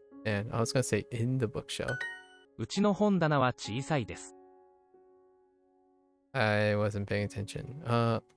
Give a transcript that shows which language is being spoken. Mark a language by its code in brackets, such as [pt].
[en] And I was gonna say in the bookshelf. [ja] うちの本棚は小さいです。 [en] I wasn't paying attention.